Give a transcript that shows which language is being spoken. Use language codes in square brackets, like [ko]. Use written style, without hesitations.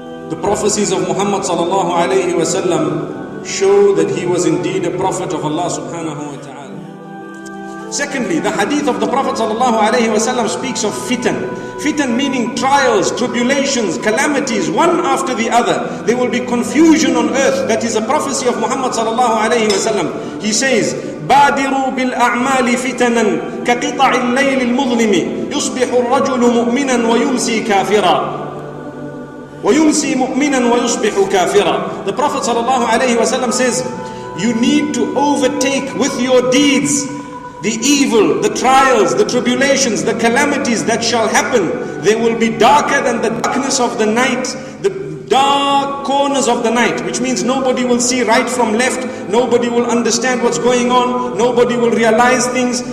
[en] The prophecies of Muhammad sallallahu alayhi wa sallam show that he was indeed a prophet of Allah subhanahu wa ta'ala. Secondly, the hadith of the Prophet sallallahu alayhi wa sallam speaks of fitan. Fitan meaning trials, tribulations, calamities, one after the other. There will be confusion on earth. That is a prophecy of Muhammad sallallahu alayhi wa sallam. He says, [ar] بادروا بالأعمال فتنا كقطع الليل المظلم يصبح الرجل مؤمنا ويمسي كافرا وَيُمْسِي مُؤْمِنًا وَيُصْبِحُ كَافِرًا. [en] The Prophet ﷺ says, you need to overtake with your deeds the evil, the trials, the tribulations, the calamities that shall happen. They will be darker than the darkness of the night, the dark corners of the night, which means nobody will see right from left, nobody will understand what's going on, nobody will realize things.